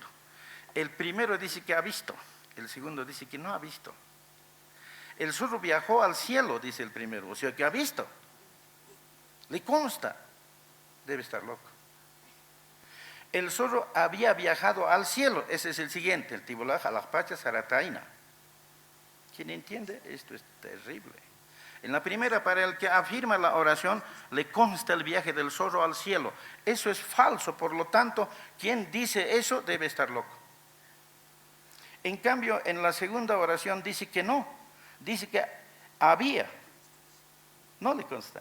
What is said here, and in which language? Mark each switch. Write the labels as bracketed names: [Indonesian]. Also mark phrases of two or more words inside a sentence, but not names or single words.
[Spanish] El primero dice que ha visto, el segundo dice que no ha visto. El zorro viajó al cielo, dice el primero, o sea que ha visto. Le consta, debe estar loco. El zorro había viajado al cielo, ese es el siguiente, el [Aymara] Tibolaj alajpacha sarataina. [Spanish] ¿Quién entiende? Esto es terrible. En la primera, para el que afirma la oración, le consta el viaje del zorro al cielo. Eso es falso, por lo tanto, quien dice eso debe estar loco. En cambio, en la segunda oración dice que no, dice que había, no le consta.